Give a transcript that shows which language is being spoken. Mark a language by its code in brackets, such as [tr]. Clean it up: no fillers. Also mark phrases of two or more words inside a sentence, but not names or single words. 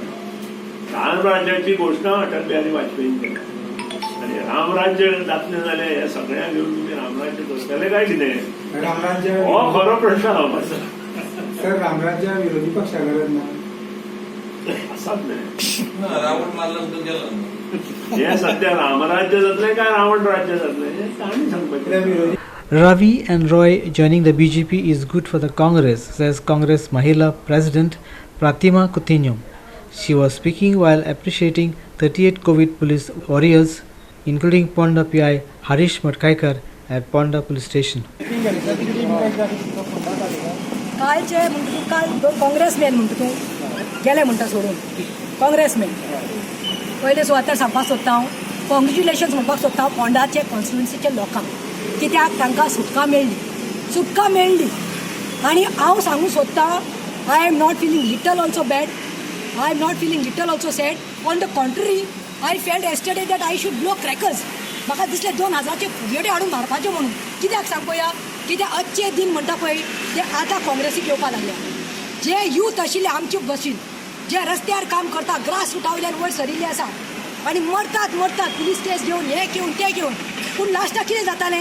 [kok] रामराज्याची घोशणा अटल बिहारी वाजपेयीन केली आनी रामराज्य जातलें जाल्यार हे सगळ्यांक घेवन तुमी रामराज्य करतले काय कितें? रामराज्य हो खरो प्रश्न आसा. सर, रामराज्य विरोधी पक्षा गरज ना आसात न्हय. रावण मारला म्हणून गेलो. हे सध्या रामराज्य जातलें काय रावण राज्य जातलें हें तांणी सांगपाचें. [en] Ravi and Roy joining the BJP is good for the Congress, says Congress Mahila President Pratima Coutinho. She was speaking while appreciating 38 COVID police warriors, including Ponda PI Harish Matkaikar at Ponda Police Station. [kok] कालचे म्हणटा तूं काल दोन काँग्रेसमॅन म्हणटा तूं गेले म्हणटा सोडून काँग्रेसमॅन पयले सुवातेर सांगपाक सोदता हांव कॉंग्रेच्युलेशन्स म्हणपाक सोदता हांव फोंडाचे कॉन्स्टिट्युन्सीचे लोकांक कित्याक तांकां सुटका मेळ्ळी आनी हांव सांगूंक सोदतां [en] I am not feeling little also bad I am not feeling little also sad on the contrary I felt yesterday that I should blow crackers [kok] म्हाका दिसलें 2000चे फुगेडे हाडून मारपाचे म्हणून कित्याक सांग पळया कित्याक आजचे दिन म्हणटा पळय ते आतां काँग्रेसीक येवपा लागल्या जे यूथ आशिल्ले आमचे भशेन जे रस्त्यार काम करता [en] grass roota [kok] वयल्यान वयर सरिल्ले आसा आनी मरतात [en] police case [kok] घेवन हे घेवन ते घेवन पूण लास्टाक कितें जातालें